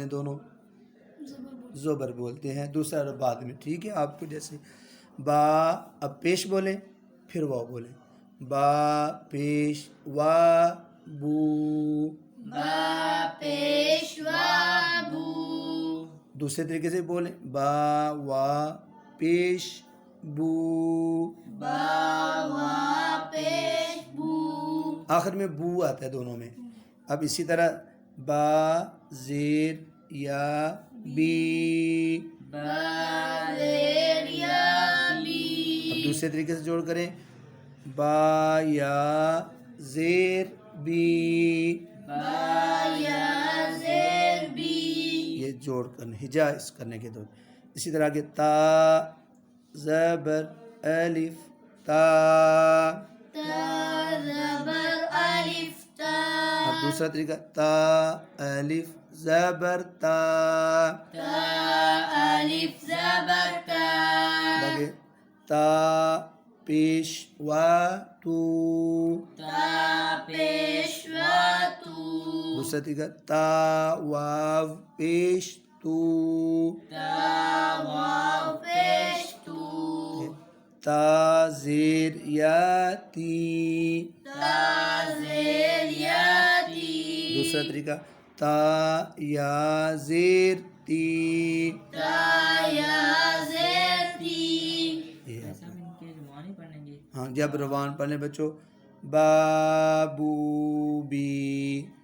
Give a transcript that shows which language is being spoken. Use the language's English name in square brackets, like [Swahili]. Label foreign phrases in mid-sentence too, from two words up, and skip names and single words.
[Urdu] دونوں زبر بولتے ہیں، دوسرا حرف بعد میں، ٹھیک ہے، آپ کو جیسے با اب پیش بولیں پھر واو بولیں، با پیش وا بو، دوسرے طریقے سے بولیں با وا پیش بو، آخر میں بو آتا ہے دونوں میں۔ اب اسی طرح با زیر یا بی، اب دوسرے طریقے سے جوڑ کریں، با یا زیر بی، یہ جوڑ کرنے ہجا اس کرنے کے دور۔ اسی طرح کے تا زبر الف تا، اب دوسرا طریقہ تا الف زبر تا، باقی تا پیش و تو، دوسرا طریقہ تا واو پیش تو، تا زیر یا تی، دوسرا طریقہ تا یا زیر تی، ہاں جب روان پڑھ لیں بچوں، بابو بی،